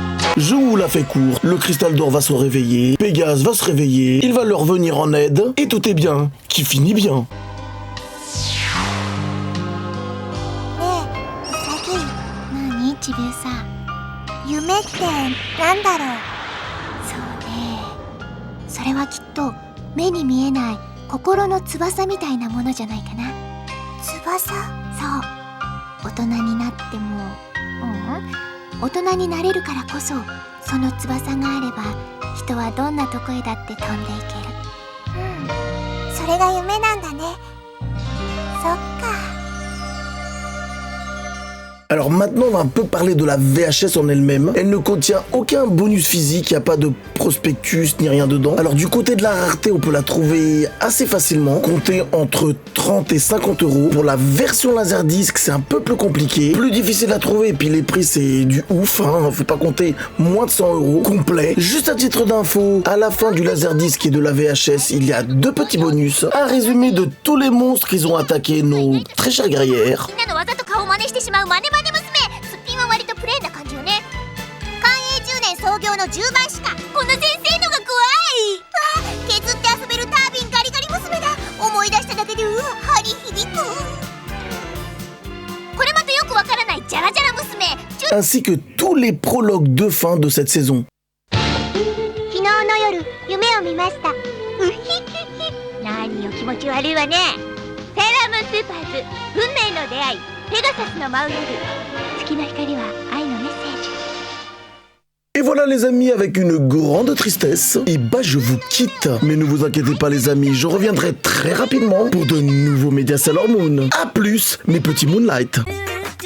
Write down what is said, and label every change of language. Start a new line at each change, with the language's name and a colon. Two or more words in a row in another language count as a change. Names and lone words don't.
French: Je vous la fais courte, le cristal d'or va se réveiller, Pégase va se réveiller, il va leur venir en aide, et tout est bien, qui finit bien.
Japanese: 何ちびうさ、夢ってなんだろう。そうね、それはきっと目に見えない心の翼みたいなものじゃないかな。翼？そう、大人になっても、大人になれるからこそ、その翼があれば人はどんなとこへだって飛んでいける。それが夢なんだね。そっか。
French: Alors maintenant, on va un peu parler de la VHS en elle-même. Elle ne contient aucun bonus physique, il n'y a pas de prospectus ni rien dedans. Alors du côté de la rareté, on peut la trouver assez facilement, comptée entre 30 et 50 euros. Pour la version Laserdisc, c'est un peu plus compliqué, plus difficile à trouver, et puis les prix c'est du ouf, hein. Faut pas compter moins de 100 euros complet. Juste à titre d'info, à la fin du Laserdisc et de la VHS, il y a 2 petits bonus. Un résumé de tous les monstres qu'ils ont attaqué nos très chères guerrières.
Japanese: 創業の10倍しか。この先生のが怖い。削って遊べるタービンガリガリ娘だ。思い出しただけで歯に響く。これまたよくわからないジャラジャラ娘。
French: ainsi que tous les prologues de fin de cette saison.
Japanese: 昨日の夜夢を見ました。うひひひ。何よ気持ち悪いわね。セーラームーンスーパーズ運命の出会いペガサスの舞う夜。月の光は愛のメッセージ。
French: Et voilà les amis, avec une grande tristesse, et bah je vous quitte. Mais ne vous inquiétez pas les amis, je reviendrai très rapidement pour de nouveaux médias Sailor Moon. A plus mes petits Moonlight.